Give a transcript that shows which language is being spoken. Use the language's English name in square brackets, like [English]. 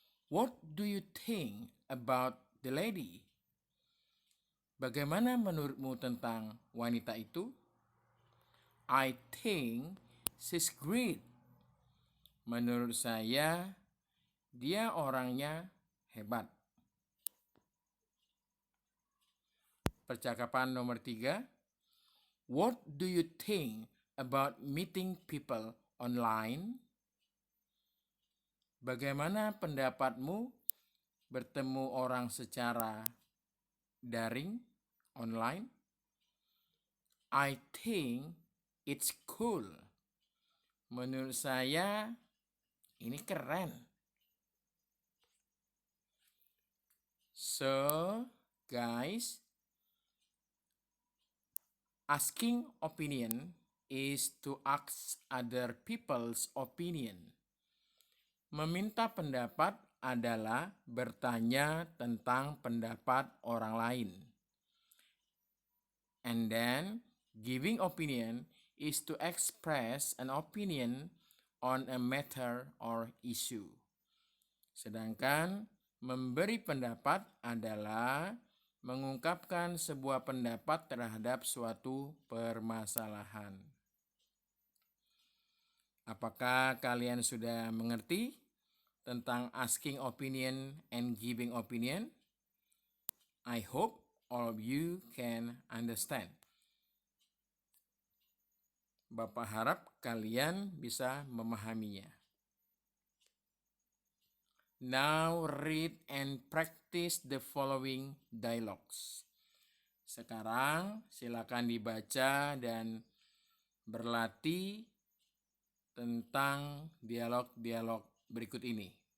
[English] What do you think about the lady? [Indonesian] Bagaimana menurutmu tentang wanita itu? [English] I think she's great. [Indonesian] Menurut saya, dia orangnya hebat. Percakapan nomor 3. [English] What do you think about meeting people online? [Indonesian] Bagaimana pendapatmu bertemu orang secara daring, online? [English] I think it's cool. [Indonesian] Menurut saya, ini keren. [English] So, guys, asking opinion is to ask other people's opinion. [Indonesian] Meminta pendapat adalah bertanya tentang pendapat orang lain. [English] And then, giving opinion is to express an opinion on a matter or issue. [Indonesian] Sedangkan memberi pendapat adalah mengungkapkan sebuah pendapat terhadap suatu permasalahan. Apakah kalian sudah mengerti tentang [English] asking opinion and giving opinion? I hope all of you can understand. [Indonesian] Bapak harap kalian bisa memahaminya. [English] Now read and practice the following dialogues. [Indonesian] Sekarang silakan dibaca dan berlatih tentang dialog-dialog berikut ini.